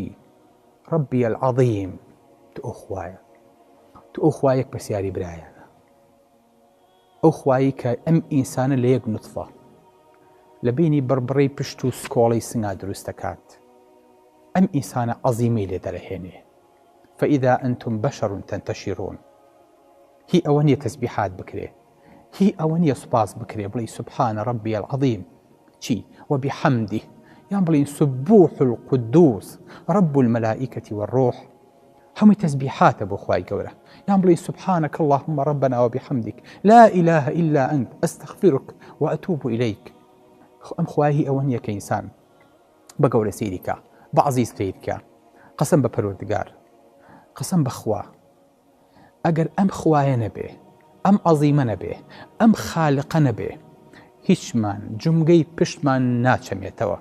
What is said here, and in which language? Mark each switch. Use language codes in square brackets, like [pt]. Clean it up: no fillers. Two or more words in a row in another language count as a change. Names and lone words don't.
[ar] ڕەبی العەظیم. [ckb] تو ئەو خوایە، تو ئەو خوایەک پرسیاری برایانە، ئەو خوایی کە ئەم ئینسانە لە یەک نوتفە لە بینی بڕبڕی پشت و سکۆڵی سنگا دروست دەکات، ئەم ئینسانە عەظیمەی لێ دەرەهێنێ. [ar] فإذا أنتم بشر تنتشرون. [ckb] هی ئەوە نیە تەسبیحات بکرێ، هی ئەوە نیە سوپاس بکرێ بڵێ [ar] سوبحانە ڕەبی العەظیم [ckb] چی وبحەمده، یان بڵین [ar] سبوح القدوس رب الملائكة والروح. [ckb] هەمووی تەسبیحاتە بۆ خوای گەورە. یان بڵێ [ar] سبحانك اللهم ربنا وبحمدك لا إله إلا أنت أستغفرك وأتوب إليك. [ckb] ئەم خوایی ئەوە نیە کە ئینسان بە گەورە سەیریکە، بە عەزیز سەیرکە، قەسەم بە پەروەردگار، قەسەم بە خوا. ئەگەر ئەم خوایە نەبێ، ئەم عەظیمە نەبێ، ئەم خالقە نەبێ، هیچمان جومگەی پشتمان ناچەمێتەوە.